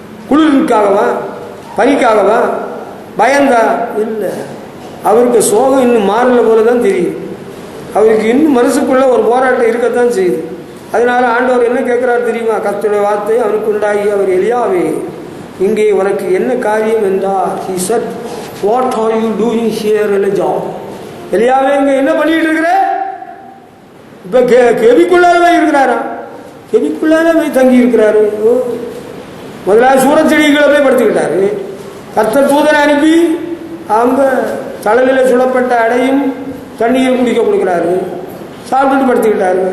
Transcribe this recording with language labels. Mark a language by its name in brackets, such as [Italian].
[Tamil] குளிருக்காகவா, பனிக்காகவா, பயந்தா? இல்லை. அவருக்கு சோகம் இன்னும் மாறல போலதான் தெரியும். அவருக்கு இன்னும் மனசுக்குள்ள ஒரு போராட்டம் இருக்கத்தான் செய்யுது. அதனால ஆண்டவர் என்ன கேட்கிறார் தெரியுமா? கர்த்தருடைய வார்த்தை அவனுக்கு உண்டாகி, அவர் எலியாவே இங்கே உனக்கு என்ன காரியம் என்றார். [English] He said, what are you doing here, Elijah? [Tamil] எலியாவே இங்க என்ன பண்ணிட்டு இருக்கிற? இப்ப கெபிக்குள்ளாவே இருக்கிறாரா? கெபிக்குள்ளாவே போய் தங்கி இருக்கிறாரு. முதலாவது சூரச்செடிகளை போய் படுத்துக்கிட்டாரு. கர்த்தர் தூதனை அனுப்பி அவங்க தலையில சுடப்பட்ட அடையும் தண்ணீரும் குடிக்க கொடுக்குறாரு. சாப்பிட்டுட்டு படுத்துக்கிட்டாரு.